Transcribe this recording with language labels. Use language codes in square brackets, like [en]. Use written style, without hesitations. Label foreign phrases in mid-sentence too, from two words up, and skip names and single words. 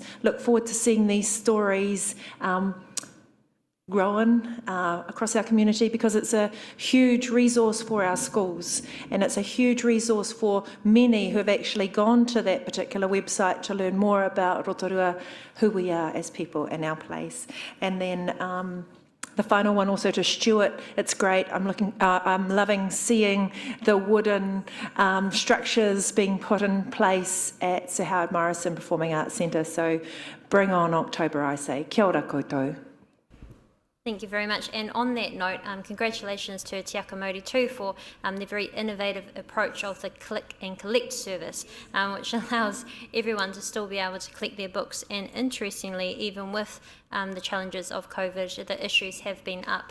[en] Look forward to seeing these stories growing across our community, because it's a huge resource for our schools and it's a huge resource for many who have actually gone to that particular website to learn more about Rotorua, who we are as people in our place. And then the final one also to Stuart, it's great. I'm loving seeing the wooden structures being put in place at Sir Howard Morrison Performing Arts Centre. So bring on October, I say. [mi] Kia ora koutou. [en] Thank you very much. And on that note, congratulations to Te Maori too for the very innovative approach of the click and collect service, which allows everyone to still be able to collect their books. And interestingly, even with the challenges of COVID, the issues have been up.